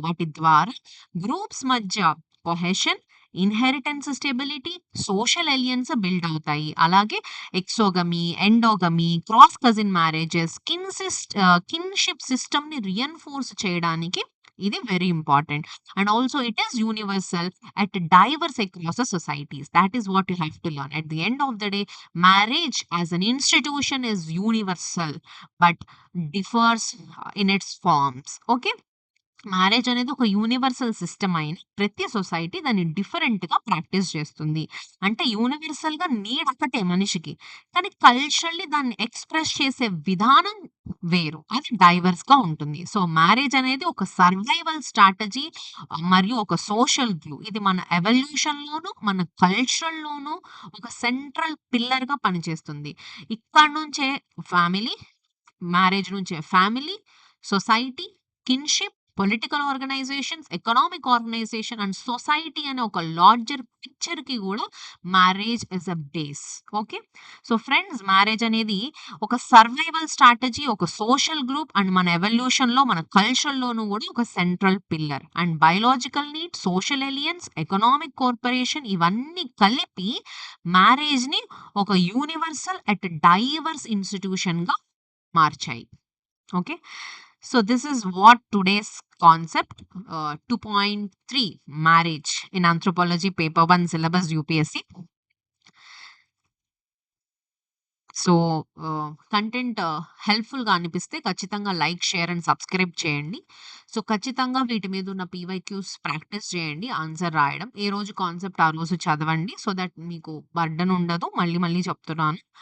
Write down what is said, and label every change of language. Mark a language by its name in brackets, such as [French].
[Telugu] వాటి ద్వారా గ్రూప్స్ మధ్య cohesion, inheritance stability, social aliens build అవుతాయి. అలాగే ఎక్సోగమి, endogamy, cross cousin marriages, kinship సిస్టమ్‌ని రియిన్ఫోర్స్ చేయడానికి ఇది very important. [English] And also it is universal at diverse across the societies. That is what you have to learn. At the end of the day, marriage as an institution is universal but differs in its forms. Okay. [Telugu] Marriage అనేది ఒక universal system అయిన ప్రతి society దాన్ని డిఫరెంట్‌గా practice చేస్తుంది. అంటే యూనివర్సల్‌గా need ఒకటే మనిషికి. కానీ కల్చరల్లీ దాన్ని ఎక్స్‌ప్రెస్ చేసే విధానం వేరు. అది డైవర్స్‌గా ఉంటుంది. సో, మ్యారేజ్ అనేది ఒక సర్వైవల్ స్ట్రాటజీ మరియు ఒక సోషల్ గ్లూ. ఇది మన ఎవల్యూషన్‌లోను, మన కల్చరల్‌లోను ఒక సెంట్రల్ పిల్లర్‌గా పనిచేస్తుంది. ఇక్కడి నుంచే ఫ్యామిలీ, మ్యారేజ్ నుంచే family, society, kinship, political organisations, economic organisation and society అనే ఒక లార్జర్ పిక్చర్‌కి గూడా [English] Marriage is a base. [Telugu] Okay. So, friends, marriage అనేది ఒక సర్వైవల్ స్ట్రాటజీ, ఒక సోషల్ గ్రూప్ అండ్ మన ఎవల్యూషన్‌లో, మన కల్చర్‌లోనూ గూడా ఒక central pillar. And biological need, social aliens, economic కోర్పొరేషన్ ఇవన్నీ కలిపి మ్యారేజ్‌ని ఒక యూనివర్సల్ అట్ డైవర్స్ ఇన్‌స్టిట్యూషన్‌గా మార్చాయి. [English] Okay. So this is what today's concept 2.3 marriage in anthropology paper 1 syllabus UPSC. [Telugu] So, content హెల్ప్‌ఫుల్‌గా అనిపిస్తే ఖచ్చితంగా లైక్, షేర్ అండ్ సబ్స్క్రైబ్ చేయండి. సో, ఖచ్చితంగా వీటి మీద ఉన్న పీవైక్యూస్ ప్రాక్టీస్ చేయండి. ఆన్సర్ రాయడం. ఏ రోజు కాన్సెప్ట్ ఆ రోజు చదవండి. సో దట్ మీకు బర్డెన్ ఉండదు. మళ్ళీ మళ్ళీ చెప్తున్నాను.